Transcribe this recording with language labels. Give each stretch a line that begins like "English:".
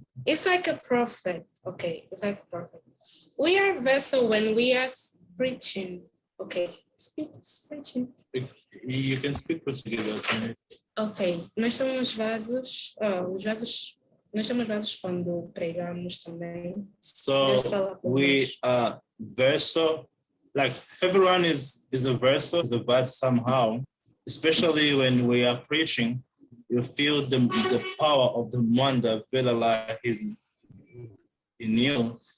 English: It's like a prophet. Okay, it's like a prophet. We are vessel when we are preaching. Okay, preaching. You can speak Portuguese.
Portuguese: Ok, nós somos vasos, nós somos vasos quando pregamos também.
English: So we are vessel, like everyone is a vessel, is a vase somehow, especially when we are preaching, you feel the power of the one that Vela is in you.